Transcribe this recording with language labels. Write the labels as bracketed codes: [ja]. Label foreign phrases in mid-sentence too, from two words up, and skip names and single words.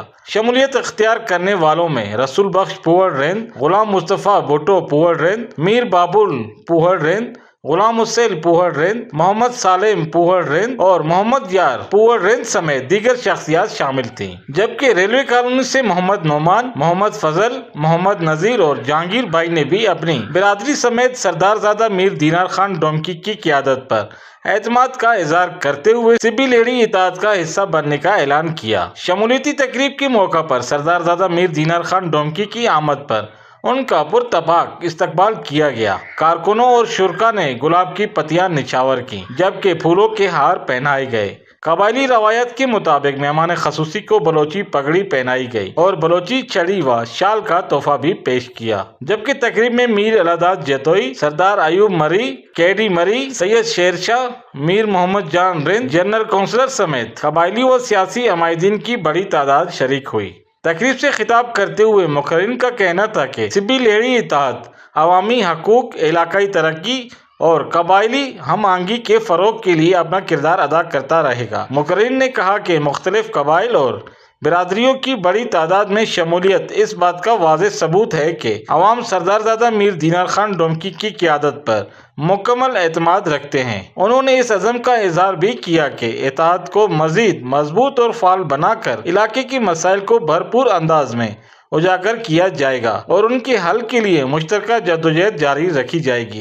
[ur] شمولیت اختیار کرنے والوں میں رسول بخش پُئر رند، غلام مصطفیٰ بھٹو پُئر رند، میر بابل پُئر رند، غلام حسین پُئر رند، محمد سالم پُئر رند اور محمد یار پُئر رند سمیت دیگر شخصیات شامل تھیں. جبکہ ریلوے کالونی سے محمد نعمان، محمد فضل، محمد نذیر اور جہانگیر بھائی نے بھی اپنی برادری سمیت سردارزادہ میر دینار خان ڈومکی کی قیادت پر اعتماد کا اظہار کرتے ہوئے CB لہڑی اتحاد کا حصہ بننے کا اعلان کیا. شمولیتی تقریب کے موقع پر سردارزادہ میر دینار خان ڈومکی کی آمد پر ان کا پرتپاک استقبال کیا گیا. کارکنوں اور شرکاء نے گلاب کی پتیاں نچھاور کی، جبکہ پھولوں کے ہار پہنائے گئے. قبائلی روایت کے مطابق مہمان خصوصی کو بلوچی پگڑی پہنائی گئی اور بلوچی چھڑی و شال کا تحفہ بھی پیش کیا. جبکہ تقریب میں میر اللہ داد جتوئی، سردار ایوب مری، KD مری، سید شیر شاہ، میر محمد جان رند، جنرل کونسلر سمیت قبائلی و سیاسی عمائدین کی بڑی تعداد شریک ہوئی. تقریب سے خطاب کرتے ہوئے مقررین کا کہنا تھا کہ CB لہڑی اتحاد عوامی حقوق، علاقائی ترقی اور قبائلی ہم آہنگی کے فروغ کے لیے اپنا کردار ادا کرتا رہے گا. مقررین نے کہا کہ مختلف قبائل اور برادریوں کی بڑی تعداد میں شمولیت اس بات کا واضح ثبوت ہے کہ عوام سردارزادہ میر دینار خان ڈومکی کی قیادت پر مکمل اعتماد رکھتے ہیں. انہوں نے اس عزم کا اظہار بھی کیا کہ اتحاد کو مزید مضبوط اور فعال بنا کر علاقے کی مسائل کو بھرپور انداز میں اجاگر کیا جائے گا اور ان کے حل کے لیے مشترکہ جدوجہد جاری رکھی جائے گی.